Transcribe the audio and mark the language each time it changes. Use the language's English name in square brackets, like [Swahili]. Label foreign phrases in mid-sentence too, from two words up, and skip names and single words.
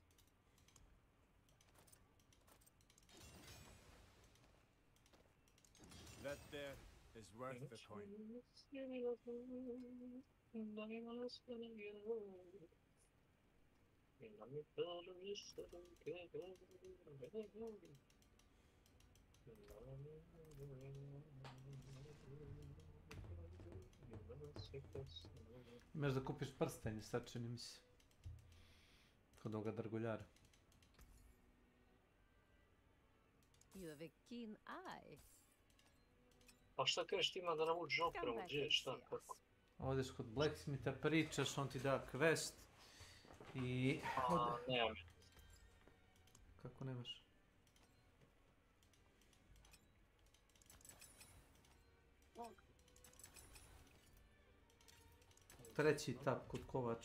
[English] That there is worth the coin. [Bosnian] Imaš da kupiš prstenje, sad čini mi se. Kod ovoga drguljara. [English] You have a keen eye. [Bosnian] Pa šta kažeš ti ima da navučeš opremu, gdje, šta, kako? Odeš kod Blacksmitha, pričaš, on ti da quest. I... Nemam. Kako nemaš? Treći tab kod kovač.